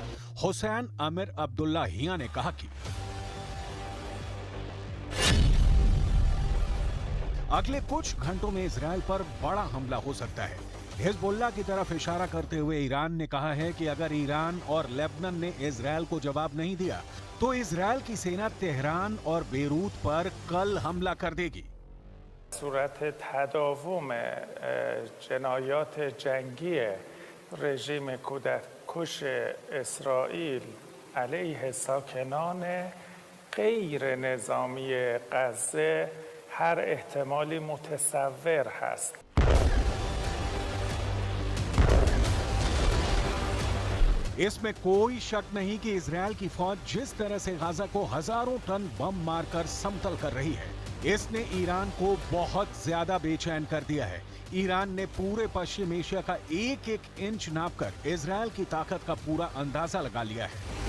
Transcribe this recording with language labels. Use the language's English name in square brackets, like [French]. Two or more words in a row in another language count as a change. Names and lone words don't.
[Hindi] हुसैन अमीर अब्दुल्लाहियां ने कहा कि अगले कुछ घंटों में इजराइल पर बड़ा हमला हो सकता है। हिजबुल्लाह की तरफ इशारा करते हुए ईरान ने कहा है कि अगर ईरान और लेबनान ने इजराइल को जवाब नहीं दिया तो इजराइल की सेना तेहरान और बेरूत पर कल हमला कर देगी। [Persian] صورت تداوم جنایات جنگی رژیم کودککش اسرائیل علیه ساکنان غیر نظامی غزه هر احتمالی متصور هست. [Hindi] इसमें कोई शक नहीं कि इजराइल की फौज जिस तरह से गाजा को हजारों टन बम मारकर समतल कर रही है, इसने ईरान को बहुत ज्यादा बेचैन कर दिया है। ईरान ने पूरे पश्चिम एशिया का एक एक इंच नापकर इजराइल की ताकत का पूरा अंदाजा लगा लिया है।